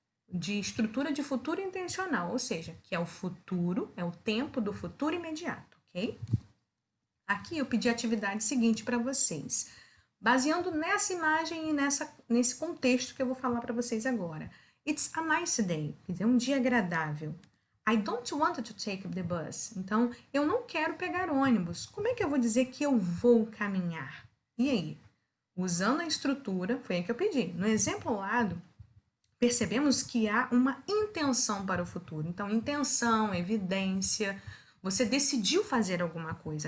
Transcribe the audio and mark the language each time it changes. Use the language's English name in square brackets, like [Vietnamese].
[Portuguese] De estrutura de futuro intencional, ou seja, que é o futuro, é o tempo do futuro imediato, ok? Aqui eu pedi a atividade seguinte para vocês, baseando nessa imagem e nesse contexto que eu vou falar para vocês agora. [English] It's a nice day, [Portuguese] quer dizer, um dia agradável. [English] I don't want to take the bus. [Portuguese] Então, eu não quero pegar ônibus. Como é que eu vou dizer que eu vou caminhar? E aí? Usando a estrutura, foi aí que eu pedi. No exemplo ao lado, percebemos que há uma intenção para o futuro. Então, intenção, evidência, você decidiu fazer alguma coisa.